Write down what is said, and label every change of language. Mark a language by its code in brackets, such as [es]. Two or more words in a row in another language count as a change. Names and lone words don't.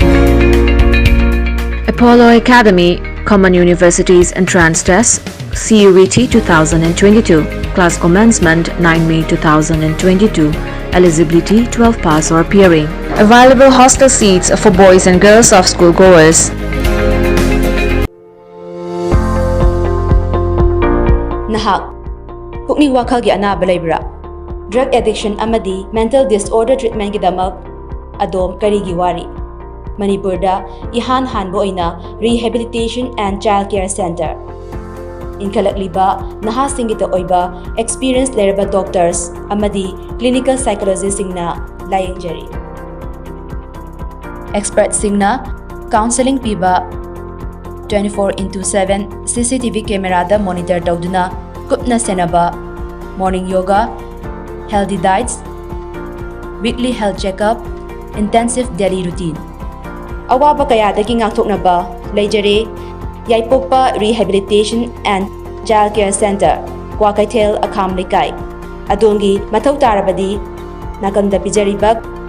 [en] Apollo Academy, Common Universities Entrance Test, CUET 2022. Class commencement 9 May 2022. Eligibility 12 pass or appearing. Available hostel seats for boys and girls of school goers. [mni] Nahak pukning wakal gi anaba leibra. [en] Drug addiction [mni] amadi [en] mental disorder treatment [mni] gidamak adom karigi wari. Manipurda ihan hanbo oina Rehabilitation and Child Care Center. Inkalakliba nahasingita oiba experienced leraba doctors amadi [en] clinical psychologists [mni] singna layengjari. Experts singna counseling piba 24/7 [en] CCTV camera [mni] da monitor tawduna kupna senaba [en] morning yoga, healthy diets, weekly health checkup, intensive daily routine. [mni] Awaba kayadagi ngakthoknaba leijare Yaipokpa Rehabilitation and Child Care Center, Kwakaithel Akham Likai. Adongi Mathau Tarabadi Nakanda Pijariba